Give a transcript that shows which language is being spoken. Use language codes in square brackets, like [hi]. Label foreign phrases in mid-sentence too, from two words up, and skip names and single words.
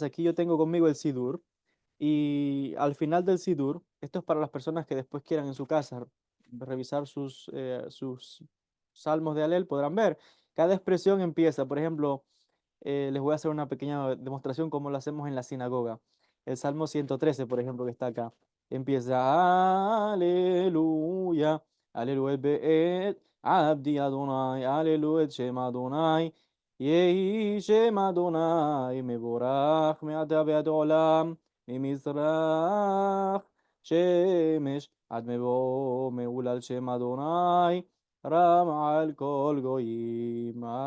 [es] Aquí yo tengo conmigo el Sidur y al final del Sidur, esto es para las personas que después quieran en su casa revisar sus salmos de Alel, podrán ver. Cada expresión empieza, por ejemplo, les voy a hacer una pequeña demostración como lo hacemos en la sinagoga. El Salmo 113, por ejemplo, que está acá. Empieza, [he] הללויה, הללויה, באת, עבדי אדוני, הללויה, שם אדוני, יהי שם אדוני, מבורך, מעתה ועד עולם, ממזרח שמש עד מבוא מעולל שם אדוני רם על כל גויים